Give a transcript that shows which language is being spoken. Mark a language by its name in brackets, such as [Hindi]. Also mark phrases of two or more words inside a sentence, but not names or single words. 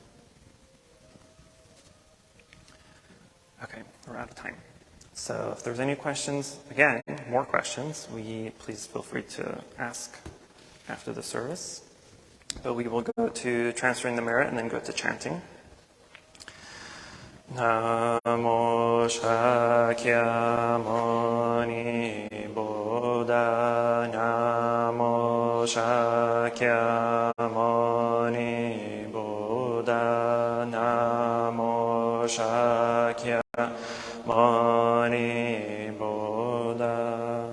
[English] Okay, we're out of time. So if there's any questions, again, more questions, please feel free to ask after the service. But we will go to transferring the merit and then go to chanting. [Pali] Namo Shakyamuni Buddha. Namo Shakyamuni Buddha. Namo Shakyamuni Buddha.